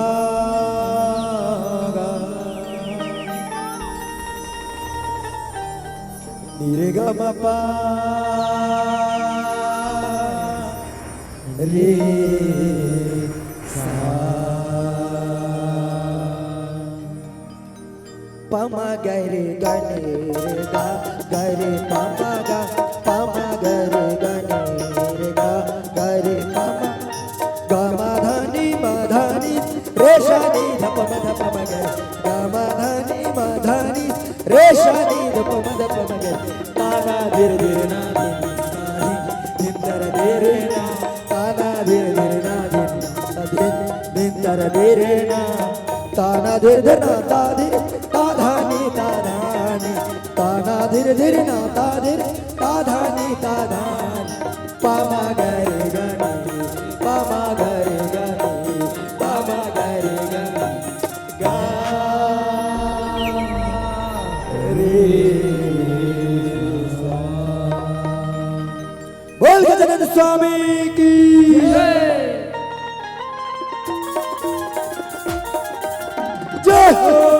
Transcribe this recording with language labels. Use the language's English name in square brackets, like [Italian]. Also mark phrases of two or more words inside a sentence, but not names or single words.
[Hindi] मागा निरेगा मापा रे पमा गरे गने गा गरे पमा गा पमा गरे गने गा गरे पमा गा माधनी माधनी रेशानी धप धप मगे गा माधनी रेशानी धप धप मगे ताना धीर धीर ना निंदर धीर ना ताना धीर धीर ना निंदर धीर ना ताना धीर धीर ना ताधीर ताधानी ताधानी ताना धीर धीर ना ताधीर ताधानी ताधानी पामा गरे गने पामा गरे गने पामा गरे गने गा रे बोल गजानन स्वामी की जय हो।